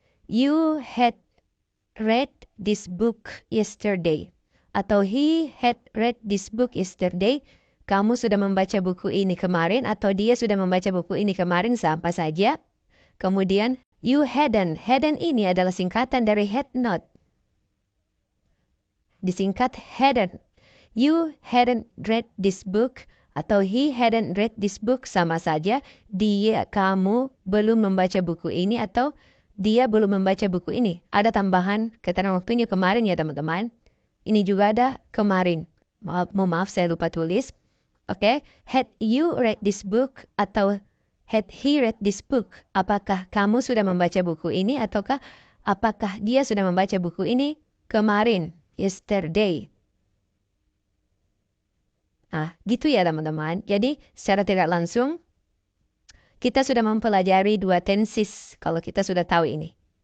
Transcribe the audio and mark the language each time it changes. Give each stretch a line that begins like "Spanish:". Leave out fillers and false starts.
English: You had read this book yesterday.
Indonesian: Atau
English: he had read this book yesterday.
Indonesian: Kamu sudah membaca buku ini kemarin atau dia sudah membaca buku ini kemarin, sama saja. Kemudian
English: you hadn't.
Indonesian: Hadn't ini adalah singkatan dari
English: had not.
Indonesian: Disingkat hadn't.
English: You hadn't read this book
Indonesian: atau
English: he hadn't read this book,
Indonesian: sama saja. Kamu belum membaca buku ini atau dia belum membaca buku ini. Ada tambahan keterangan waktunya kemarin ya teman-teman. Ini juga ada kemarin. Maaf saya lupa tulis.
English: Oke, had you read this book
Indonesian: atau
English: had he read this book?
Indonesian: Apakah kamu sudah membaca buku ini ataukah apakah dia sudah membaca buku ini kemarin?
English: Yesterday.
Indonesian: Nah, gitu ya teman-teman. Jadi, secara tidak langsung, kita sudah mempelajari dua tenses kalau kita sudah tahu ini.